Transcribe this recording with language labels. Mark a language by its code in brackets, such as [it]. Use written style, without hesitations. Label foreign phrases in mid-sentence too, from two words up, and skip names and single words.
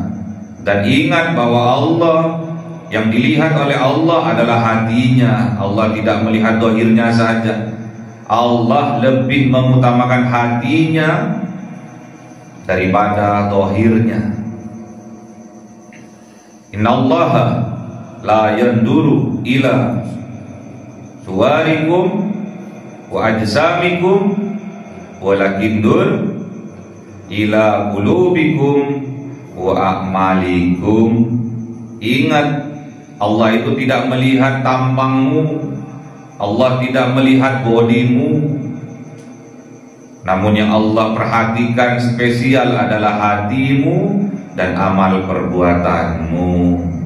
[id] Dan ingat bahwa Allah, yang dilihat oleh Allah adalah hatinya. Allah tidak melihat dohirnya saja. Allah lebih mengutamakan hatinya daripada dohirnya. [ar] إن الله لا ينظر إلى صوركم وأجسامكم ولكن ينظر إلى قلوبكم وأعمالكم. [id] Ingat, Allah itu tidak melihat tampangmu, Allah tidak melihat bodimu, namun yang Allah perhatikan spesial adalah hatimu dan amal perbuatanmu.